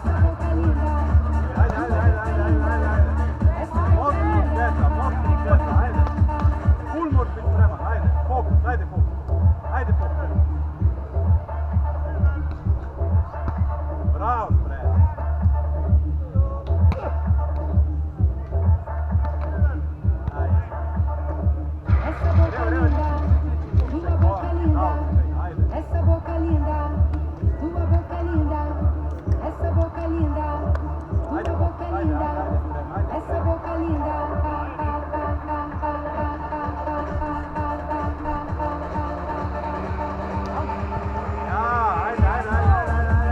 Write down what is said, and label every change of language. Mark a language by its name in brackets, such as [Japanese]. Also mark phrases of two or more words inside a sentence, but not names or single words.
[Serbian] Ajde. Mocno sveta, ajde. Ful moraš biti spreman, ajde. Fokus, ajde fokus. Ajde fokus. Bravo, Bre. [Portuguese] Essa boca linda, tua boca linda, essa boca linda, tua boca linda, essa boca linda. [Serbian] Ja, ajde.